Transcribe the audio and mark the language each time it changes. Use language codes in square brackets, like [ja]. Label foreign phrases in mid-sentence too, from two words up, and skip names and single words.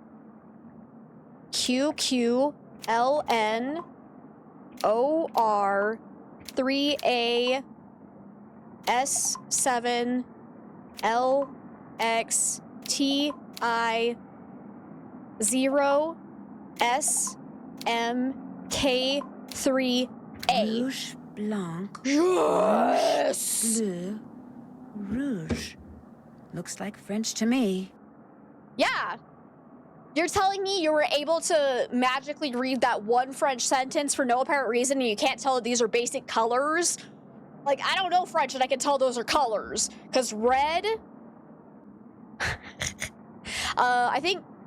[fr] Q Q L N O R 3A S 7 L X T I 0 S M K 3A. Rouge blanc. [en] Yes! [fr] Rouge bleu. Rouge. [en] Looks like French to me. Yeah. You're telling me you were able to magically read that one French sentence for no apparent reason and you can't tell that these are basic colors? Like, I don't know French and I can tell those are colors. Because red... I think...